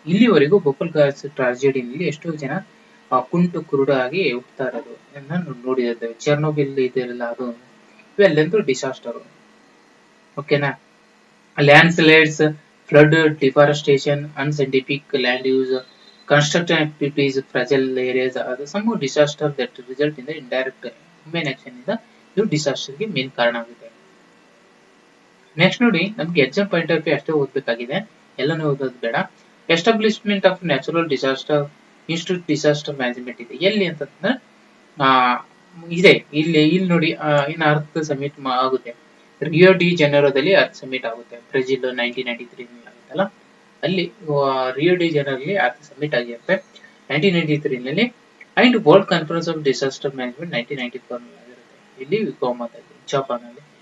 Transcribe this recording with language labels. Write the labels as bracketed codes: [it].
[kn] ಇಲ್ಲಿವರೆಗೂ ಭೋಪಾಲ್ ಗ್ಯಾಸ್ ಟ್ರಾಜಿಡಿನಲ್ಲಿ ಎಷ್ಟೋ ಜನ ಕುಂಟು ಕುರುಡಾಗಿ ಹುಡ್ತಾ ಇರೋದು ನೋಡಿದ್ದೇವೆ. ಚೆರ್ನೋಬಿಲ್ ಇದೆಲ್ಲ, ಅದು ಇವೆಲ್ಲಂತೂ ಡಿಸಾಸ್ಟರ್. ಓಕೆನಾ? [en] landslides, flood, deforestation, unscientific land use, construction activities, fragile areas are the some disaster that result in the indirect human action [kn] ಇಂದ ಇದು disaster ಗೆ ಮೇನ್ ಕಾರಣ ಆಗುತ್ತೆ. ನೆಕ್ಸ್ಟ್ ನೋಡಿ ನಮ್ಗೆ ಎಕ್ಸಾಮ್ ಪಾಯಿಂಟ್ ಆಫ್ ವ್ಯೂ ಅಷ್ಟೇ ಓದಬೇಕಾಗಿದೆ, ಎಲ್ಲಾನು ಓದೋದು ಬೇಡ. Establishment of natural disaster institute disaster management ಇದೆ ಎಲ್ಲಿ ಅಂತಂದ್ರೆ ಆ ಇದೆ ಇಲ್ಲಿ ನೋಡಿ ಇನ್ ಅರ್ತ್ ಸಮಿಟ್ ಆಗುತ್ತೆ ರಿಯೋ ಡಿ ಜನರೋದಲ್ಲಿ ಅರ್ತ್ ಸಮಿಟ್ ಆಗುತ್ತೆ ಬ್ರೆಜಿಲ್ 1993 ಆಗುತ್ತಲ್ಲ ಅಲ್ಲಿ ರಿಯೋ ಡಿ ಜನರಲ್ಲಿ ಅರ್ತ್ ಸಮಿಟ್ ಆಗಿರುತ್ತೆ 1993 ನಲ್ಲಿ and world conference of disaster management 1994 ನಲ್ಲಿ ಆಗಿರುತ್ತೆ ಇಲ್ಲಿ ವಿಕೋಮಾದಲ್ಲಿ ಜಪಾನ್ ಅಲ್ಲಿ.